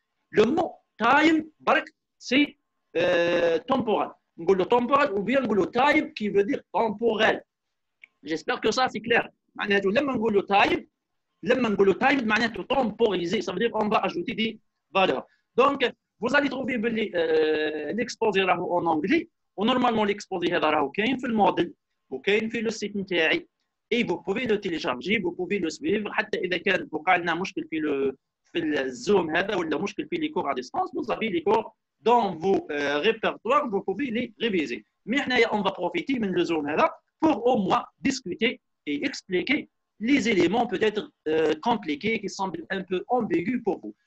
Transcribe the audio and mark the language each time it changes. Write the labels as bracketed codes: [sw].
[fr] Le mot time, c'est temporal. On dit le temporal ou bien on dit le time qui veut dire temporel. J'espère que ça c'est clair. [ar] لما نقول له [fr] time, [ar] لما نقولوا [fr] timed [ar] معناته [fr] temporisé, ça veut dire on va ajouter des valeurs. Donc vous allez trouver l'exposé [ar] راهو [fr] en anglais, [ar] ونورمالمون l'exposé هذا راهو كاين في الموديل وكاين في لو سيت نتاعي. [fr] Et vous pouvez le télécharger, vous pouvez le suivre. [ar] حتى إذا كان وقع لنا مشكل في [fr] الزوم هذا ولا مشكل في les cours à distance, vous avez les cours dans vos répertoires, vous pouvez les réviser. Mais on va profiter de le zoom هذا pour au moins discuter et expliquer les éléments peut-être compliqués qui semblent un peu ambigus pour vous.